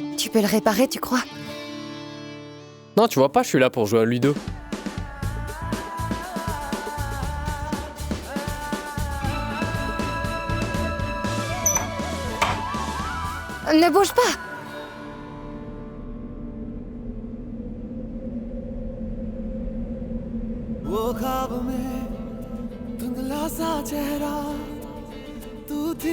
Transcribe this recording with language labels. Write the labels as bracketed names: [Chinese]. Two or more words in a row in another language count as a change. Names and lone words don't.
[French] peux le réparer, tu crois? Non, tu vois pas, je suis là pour jouer à Ludo. Ne bouge pas! [Hindi] वो ख्वाब में धुंधला सा चेहरा तू थी